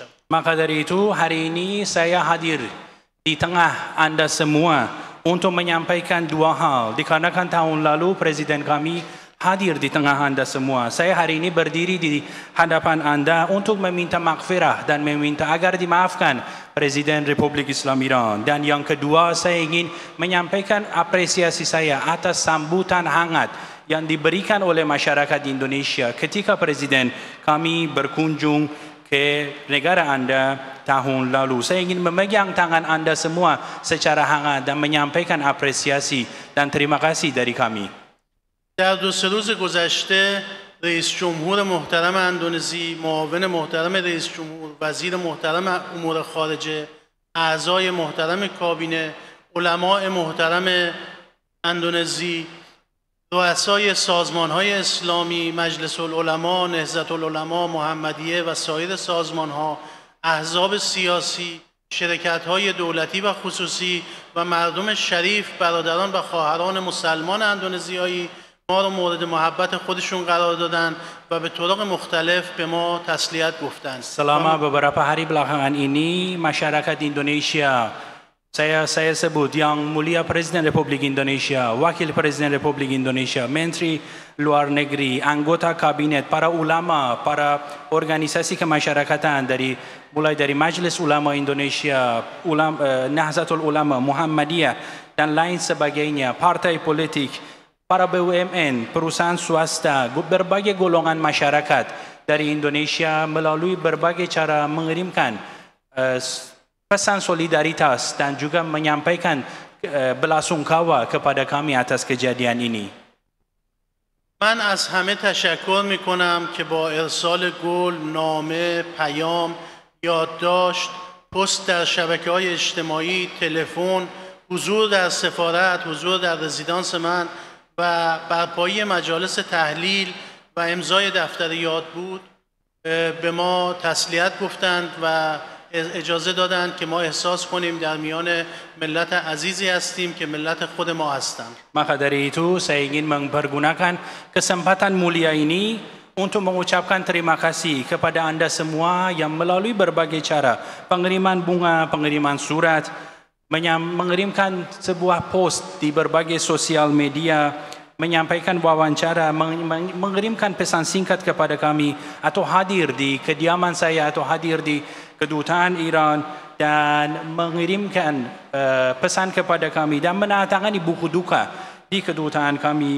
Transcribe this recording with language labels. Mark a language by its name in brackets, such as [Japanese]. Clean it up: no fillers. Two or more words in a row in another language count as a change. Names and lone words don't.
[Indonesian] Maka dari itu hari ini saya hadir di tengah anda semua untuk menyampaikan dua hal. Dikarenakan tahun lalu Presiden kami hadir di tengah anda semua. Saya hari ini berdiri di hadapan anda untuk meminta maghfirah dan meminta agar dimaafkan Presiden Republik Islam Iran. Dan yang kedua, saya ingin menyampaikan apresiasi saya atas sambutan hangat yang diberikan oleh masyarakat Indonesia ketika Presiden kami berkunjung ke negara anda tahun lalu. Saya ingin memegang tangan anda semua secara hangat dan menyampaikan apresiasi dan terima kasih dari kami. [Persian] در دو سه روز گذشته رئیس جمهور محترم اندونزی، معاون محترم رئیس جمهور، وزیر محترم امور خارجه، اعضای محترم کابینه، علماء محترم اندونزی، رؤسای سازمان‌های اسلامی، مجلس العلماء، نهضت العلماء، محمدیه و سایر سازمان‌ها، احزاب سیاسی، شرکت‌های دولتی و خصوصی و مردم شریف، برادران و خواهران مسلمان اندونزیایی ما رو مورد محبت خودشون قرار دادن و به طرق مختلف به ما تسلیت گفتند. [Indonesian] Selama beberapa hari belakangan ini masyarakat Indonesia, saya sebut Yang Mulia Presiden Republik Indonesia, Wakil Presiden Republik Indonesia, Menteri Luar Negeri, anggota kabinet, para ulama, para organisasi kemasyarakatan mulai dari Majelis Ulama Indonesia, Nahdlatul Ulama, Muhammadiyah dan lain sebagainya, partai politik, para BUMN, perusahaan swasta, berbagai golongan masyarakat dari Indonesia melalui berbagai cara mengirimkan pesan solidaritas dan juga menyampaikan belasungkawa kepada kami atas kejadian ini. [Persian] من از همه تشکر میکنم که با ارسال گل، نامه، پیام، یادداشت، پست در شبکه‌های اجتماعی، تلفن، حضور در سفارت، حضور در رزیدانس من و برپایی مجالس تحلیل و امضای دفتر یادبود به ما تسلیت گفتند و اجازه دادند که ما احساس کنیم در میان ملت عزیزی هستیم که ملت خود ما هستند. [Indonesian] Maka dari itu saya ingin mempergunakan kesempatan mulia ini untuk mengucapkan terima kasih kepada anda semua yang melalui berbagai cara, pengiriman bunga, pengiriman surat, mengirimkan sebuah post di berbagai sosial media, menyampaikan wawancara, mengirimkan pesan singkat kepada kami, atau hadir di kediaman saya, atau hadir di kedutaan Iran dan mengirimkan pesan kepada kami dan menandatangani buku duka di kedutaan kami.